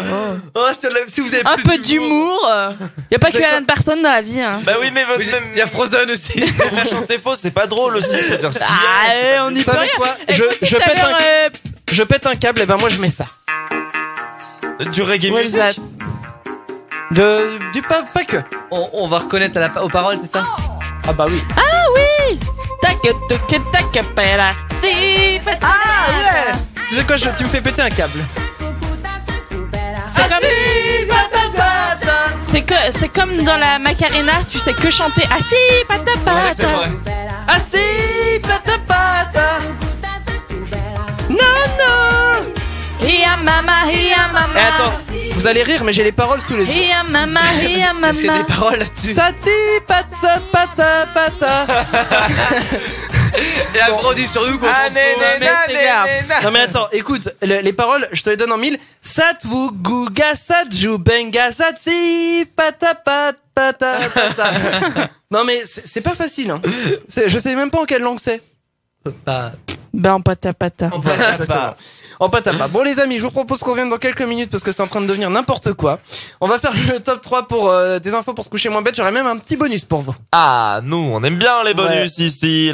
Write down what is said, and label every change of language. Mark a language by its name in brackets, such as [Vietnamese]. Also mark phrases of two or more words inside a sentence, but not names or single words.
[French] Oh. Oh, si vous avez Un plus peu d'humour. Y a pas que D'accord. Alan Parsons dans la vie, hein. Bah oui, mais votre Oui, même. il y a Frozen aussi. Vous chantez faux, c'est pas drôle aussi. Faut dire ce qu'il y a, Ah, c'est pas on y Vous peut savez rien. quoi? Écoutez, Je tout à pète l'heure, je pète un câble, et ben moi je mets ça. du reggae [English] What's [French] music. [English] that? [French] Du pas que. On va reconnaître aux paroles, c'est ça? Ah bah oui. Tac, tac, tac, pera. Si, Ah ouais. Tu sais quoi, tu me fais péter un câble. C'est comme dans la Macarena, tu sais que chanter assis, pata Ouais, c'est pata. vrai. Ah si, [Xhosa] pata pata. [French] Non. [Xhosa] Hiya mama, hiya mama. [French] Eh attends, vous allez rire, mais j'ai les paroles sous les yeux. [Xhosa] Hiya mama, hiya [French] Est-ce qu'il y a [Xhosa] mama. [French] des paroles là-dessus? [Xhosa] Sati pata pata pata. [French] Et après, on dit sur nous qu'on Ah, s'en fout, hein. mais c'est grave. Non mais attends, écoute, les paroles, je te les donne en 1000. [Xhosa] Satwu guga satju benga satsi pata pata pata pata. [French] Non mais c'est pas facile, hein. Je sais même pas en quelle langue c'est. Bah, Ben en [Xhosa] pata pata. [French] En patapa. En patapa. Bon les amis, je vous propose qu'on revienne dans quelques minutes parce que c'est en train de devenir n'importe quoi. On va faire le top 3 pour des infos pour se coucher moins bête. J'aurais même un petit bonus pour vous. Ah, nous, on aime bien les bonus ici.